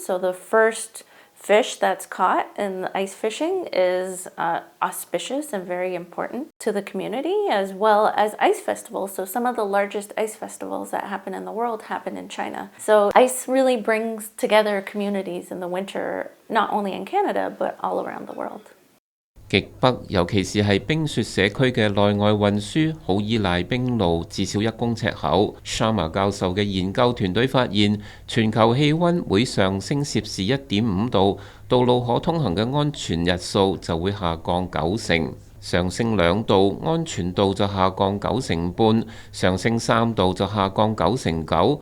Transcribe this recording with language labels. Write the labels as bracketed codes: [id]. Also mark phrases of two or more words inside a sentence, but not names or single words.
[en] So the first fish that's caught in ice fishing is auspicious and very important to the community, as well as ice festivals. So some of the largest ice festivals that happen in the world happen in China. So ice really brings together communities in the winter, not only in Canada, but all around the world. [yue] 極北，尤其是係冰雪社區嘅內外運輸，好依賴冰路，至少1公尺厚。Sharma 教授嘅研究團隊發現，全球氣溫每上升攝氏1.5度，道路可通行嘅安全日數就會下降90%；上升2度，安全度就下降9成半；上升3度就下降9成9。